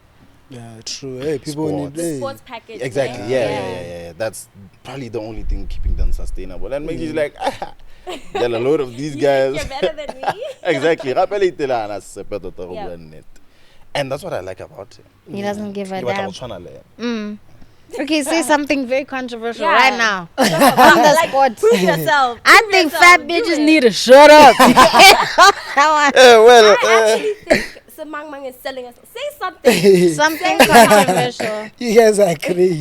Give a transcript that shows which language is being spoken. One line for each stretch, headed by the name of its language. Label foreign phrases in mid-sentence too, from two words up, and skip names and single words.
English: Yeah, true. Hey, people Sports. need The sports package. Exactly. Yeah. That's probably the only thing keeping them sustainable. And Mac G's like, there are a lot of these guys. You're better than me. Exactly. Yeah. And that's what I like about him. He doesn't give a He was damn.
Tswana: Tswana le.
English: Okay, say something very controversial Yeah. right now. On the spot. Prove yourself. I Prove think yourself. fat Do bitches it. need to shut up. That Well, I actually think Mang Mang is selling us. Say something. one. Something controversial. You guys are crazy.